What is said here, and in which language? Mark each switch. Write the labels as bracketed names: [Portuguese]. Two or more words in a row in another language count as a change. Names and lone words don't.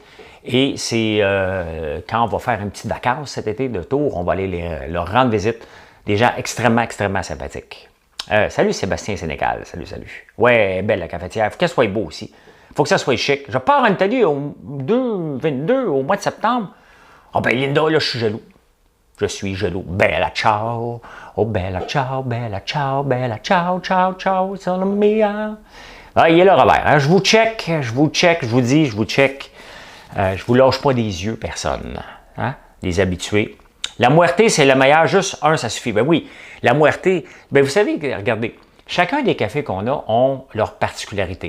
[French] Et c'est quand on va faire une petite vacances cet été de tour, on va aller leur rendre visite. Des gens extrêmement, extrêmement sympathiques. Salut Sébastien Sénécal, salut. Ouais, belle la cafetière. Il faut qu'elle soit beau aussi. Il faut que ça soit chic. Je pars en Italie au 22 au mois de septembre. Ah ben Linda, là, je suis jaloux. Je suis jaloux. [Italian] Bella ciao. Oh bella ciao, bella ciao, bella ciao, ciao, ciao, sono mia. [French] Ah, il est là, Robert. Hein? Je vous check, je vous dis, je vous check. Je vous lâche pas des yeux, personne. Hein? Les habitués. La Muerte, c'est le meilleur, juste un, ça suffit. Ben oui, la Muerte, ben vous savez, regardez, chacun des cafés qu'on a ont leur particularité.